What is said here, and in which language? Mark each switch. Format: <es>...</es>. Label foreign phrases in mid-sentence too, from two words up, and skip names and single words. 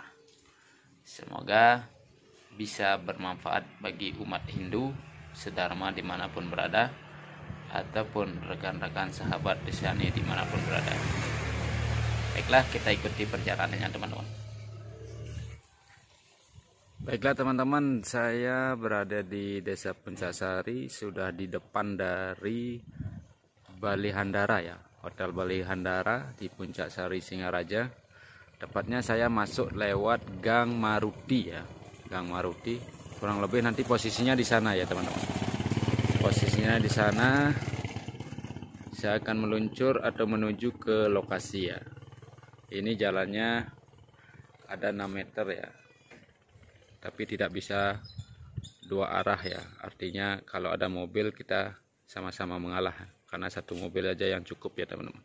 <id>Semoga bisa bermanfaat bagi umat Hindu sedharma dimanapun berada, ataupun rekan-rekan sahabat Risyani dimanapun berada. Baiklah, kita ikuti perjalanannya teman-teman. Baiklah teman-teman, saya berada di Desa Pancesari, sudah di depan dari Bali Handara ya, Hotel Bali Handara di Puncak Sari Singaraja. Tepatnya saya masuk lewat Gang Maruti ya, Gang Maruti. Kurang lebih nanti posisinya di sana ya teman-teman. Posisinya di sana. Saya akan meluncur atau menuju ke lokasi ya. Ini jalannya ada 6 meter ya, tapi tidak bisa dua arah ya, artinya kalau ada mobil kita sama-sama mengalah, karena satu mobil aja yang cukup ya teman-teman.</id>